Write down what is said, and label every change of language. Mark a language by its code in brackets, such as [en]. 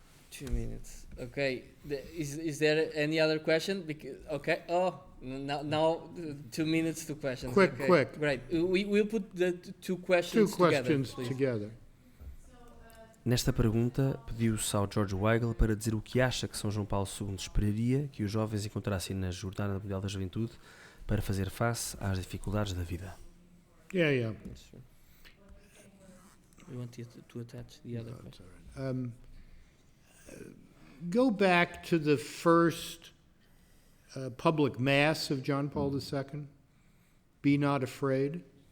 [en] 2 minutes. Okay. Is there any other question? Okay. Oh, now 2 minutes to questions. Quick. Great. We'll put the two questions together. [pt] Nesta pergunta, pediu-se ao George Weigel para dizer o que acha que São João Paulo II esperaria que os jovens encontrassem na Jornada Mundial da Juventude para fazer face às dificuldades da vida. [en] Yeah. We want you to attach the other question. Go back to the first public mass of John Paul II. Be not afraid.